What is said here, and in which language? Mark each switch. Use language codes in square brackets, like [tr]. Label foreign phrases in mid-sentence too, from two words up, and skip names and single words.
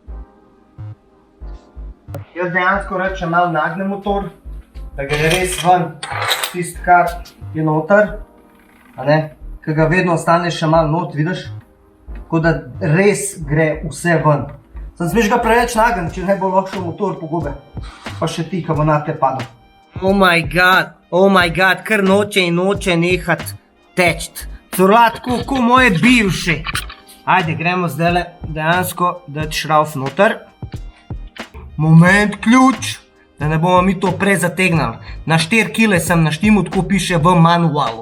[sl] Jaz dejansko rečem malo nagnem motor, da gre res ven tist, kar je noter. Ker ga vedno ostane še malo not, vidiš? Tako da res gre vse ven. Sem smeš ga preveč nagen, če ne bo lahko šel motor pogube. Pa še ti, ko bo na te padal. [en] Oh my god, [sl] kar noče in noče nehat teč. Curlat, ko moje bivše. Ajde, gremo zdaj dejansko dati šrauf noter. Moment, ključ, da ne bomo mi to prezategnali. Na 4 kile sem naštimu, tako piše v manualu.